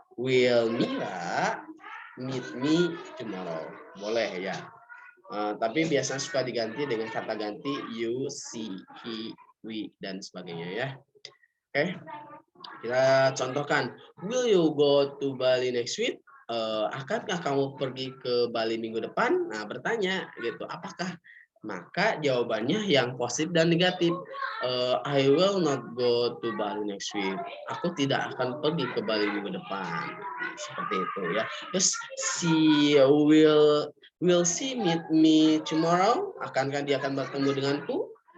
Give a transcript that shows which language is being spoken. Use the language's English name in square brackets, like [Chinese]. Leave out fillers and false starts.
[English] Will Mira meet me tomorrow? [Indonesian] Boleh ya. Tapi biasanya suka diganti dengan kata ganti [English] you, she, he, we, [Indonesian] dan sebagainya ya. Oke, kita contohkan. [English] Will you go to Bali next week? [Indonesian] Akankah kamu pergi ke Bali minggu depan? Nah, bertanya gitu. Apakah? Maka jawabannya yang positif dan negatif. [English] I will not go to Bali next week. [Indonesian] Aku tidak akan pergi ke Bali minggu depan. Seperti itu ya. Terus [English] she will she meet me tomorrow? [Indonesian] Akankah dia akan bertemu denganku?